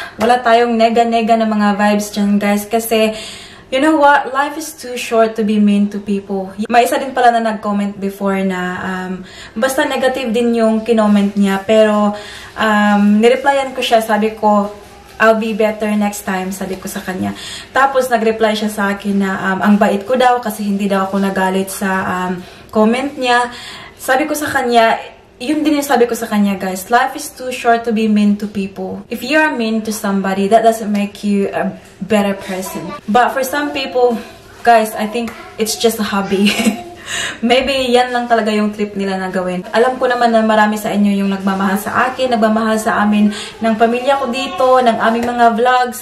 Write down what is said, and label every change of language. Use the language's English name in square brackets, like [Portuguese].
[Filipino] Wala tayong nega-nega na mga vibes dyan guys. [English] Kasi, you know what? Life is too short to be mean to people. [Filipino] May isa din pala na nag-comment before na basta negative din yung kinoment niya. Pero nireplyan ko siya. Sabi ko, [English] I'll be better next time. [Filipino] Sabi ko sa kanya. Tapos nag-reply siya sa akin na ang bait ko daw kasi hindi daw ako nagalit sa comment niya. Sabi ko sa kanya, yun din yung sabi ko sa kanya, guys. [English] Life is too short to be mean to people. If you are mean to somebody, that doesn't make you a better person. But for some people, guys, I think it's just a hobby. [Filipino] Maybe yan lang talaga yung trip nila na gawin. Alam ko naman na marami sa inyo yung nagmamahal sa akin, nagmamahal sa amin ng pamilya ko dito, ng aming mga vlogs.